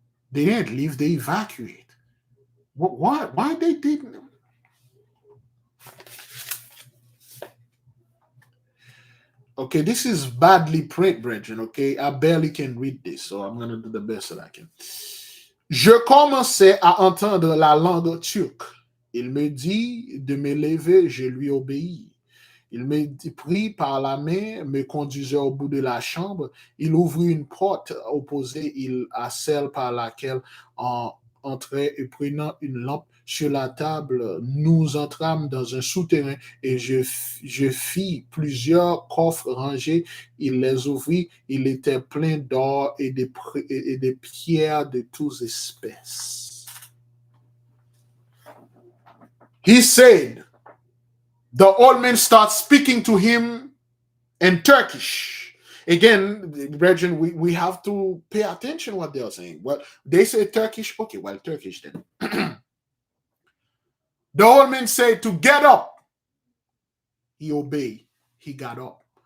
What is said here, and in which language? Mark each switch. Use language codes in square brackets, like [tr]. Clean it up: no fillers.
[en] They didn't leave. They evacuated. What? Why? Why they didn't? Okay, this is badly print, brethren. Okay, I barely can read this, so I'm gonna do the best that I can. [fr] Je commençais à entendre la langue turque. Il me dit de me lever, je lui obéis. Il me prit par la main, me conduisait au bout de la chambre. Il ouvrit une porte opposée à celle par laquelle on entrait et prenant une lampe sur la table, nous entrâmes dans un souterrain et je fis plusieurs coffres rangés. Il les ouvrit. Il était plein d'or et des pierres de toutes espèces. [en] He said, the old man starts speaking to him in Turkish. Again, brethren, we have to pay attention what they are saying. Well, they say Turkish. Okay, well, Turkish then. The old man said to get up. He obeyed. He got up.